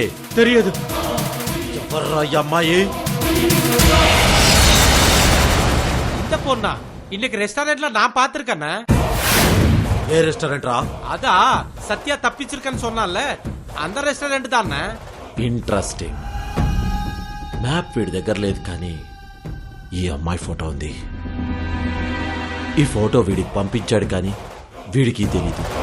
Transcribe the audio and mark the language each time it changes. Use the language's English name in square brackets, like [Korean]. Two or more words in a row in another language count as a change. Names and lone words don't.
[Telugu] తెలియదు. ఎవర్రా ఈ అమ్మాయి? [Tamil] இந்த பொண்ணா? இன்னைக்கு ரெஸ்டாரண்ட்ல நான் பாத்திருக்கேன்னா. [Telugu] ఏ రెస్టారెంట్ రా? [Tamil] அதா சத்யா தப்பிச்சிருக்கன்னு சொன்னால அந்த రెస్టారెంట్ தானே. [Telugu] ఇంట్రెస్టింగ్. మ్యాప్ వీడి దగ్గర లేదు కానీ ఈ అమ్మాయి ఫోటో ఉంది. ఈ ఫోటో వీడికి పంపించాడు కానీ వీడికి తెలీదు.